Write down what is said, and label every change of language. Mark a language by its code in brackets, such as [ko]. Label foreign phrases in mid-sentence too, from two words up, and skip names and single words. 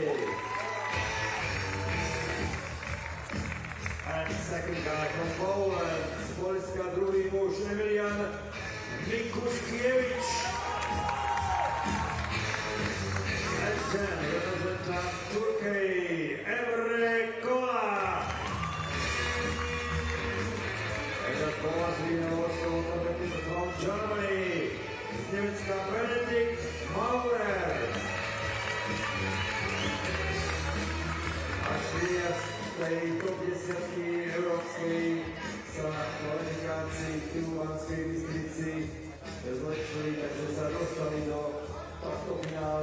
[en] And second guy from Poland, [sk] z Polska, druhý muž Emilian Mikuškiewicz. [en] And then representant Turkey, Emre Kola. And that Poland winner also competitor from Germany, [sk] z Nemecka Benedikt Maurer. Tej top 10 európskej sa na kvalifikácii v Banskej Bystrici zlepšili, takže sa dostali do tohto finále.